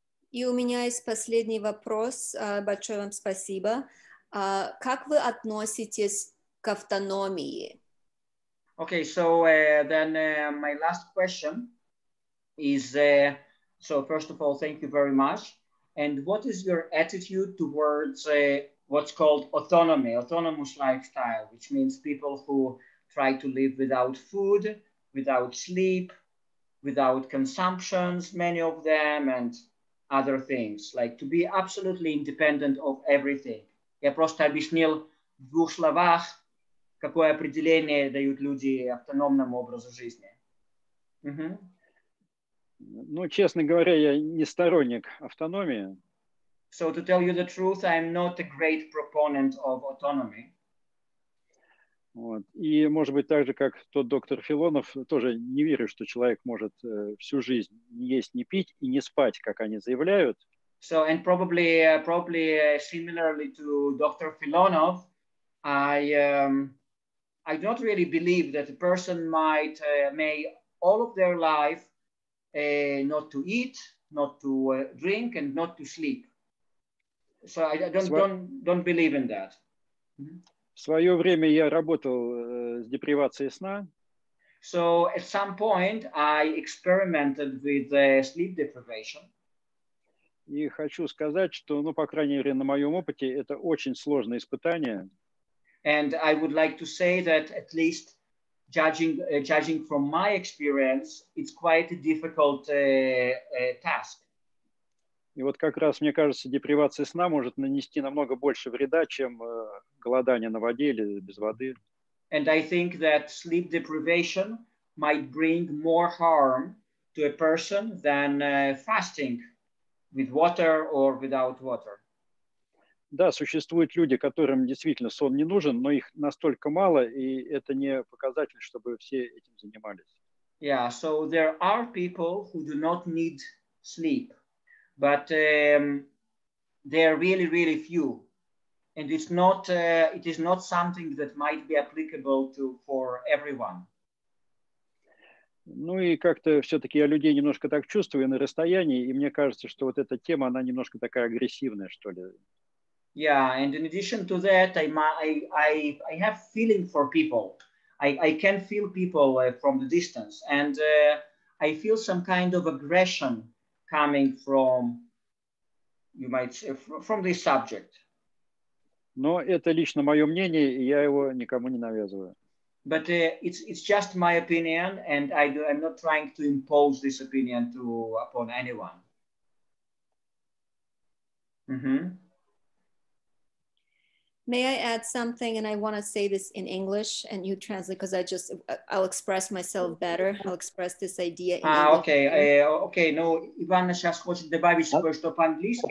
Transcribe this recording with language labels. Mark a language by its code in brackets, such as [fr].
[ru] И у меня есть последний вопрос. Большое вам спасибо. Как вы относитесь к автономии? [en] Okay, so then my last question is, so first of all, thank you very much. And what is your attitude towards what's called autonomy, autonomous lifestyle, which means people who try to live without food, without sleep, without consumptions, many of them, and other things, like to be absolutely independent of everything. [ru] Я просто объяснил в двух словах, какое определение дают люди автономному образу жизни. Ну, честно говоря, я не сторонник автономии. [en] So to tell you the truth, I'm not a great proponent of autonomy. [ru] Вот. И, может быть, так же, как tот доктор Филонов, тоже не верю, что человек может всю жизнь не есть, не пить и не спать, как они заявляют. [en] So, and probably similarly to Dr. Filonov, I don't really believe that a person may all of their life not to eat, not to drink, and not to sleep. So I don't believe in that. [ru] В свое время я работал с депривацией сна. [en] So at some point I experimented with sleep deprivation. [ru] И хочу сказать, что, ну, по крайней мере, на моем опыте, это очень сложное испытание. [en] And I would like to say that at least judging from my experience, it's quite a difficult task. [ru] И вот как раз, мне кажется, депривация сна может нанести намного больше вреда, чем голодание на воде или без воды. [en] And I think that sleep deprivation might bring more harm to a person than fasting with water or without water. [ru] Да, существуют люди, которым действительно сон не нужен, но их настолько мало, и это не показатель, чтобы все этим занимались. [en] Yeah, so there are people who do not need sleep, but they're really, really few. And it is not something that might be applicable for everyone. [ru] Ну и как-то все-таки я людей немножко так чувствую на расстоянии, и мне кажется, что вот эта тема, она немножко такая агрессивная, что ли. [en] Yeah, and in addition to that, I have feeling for people. I can feel people from the distance, and I feel some kind of aggression coming from, you might say, from this subject. [ru] Но это лично мое мнение, и я его никому не навязываю. [en] But it's just my opinion, and I'm not trying to impose this opinion upon anyone. May I add something? And I want to say this in English, and you translate, because I'll express myself better. I'll express this idea in English. Okay. [ru] Ну, Ивана сейчас хочет добавить кое-что по-английски.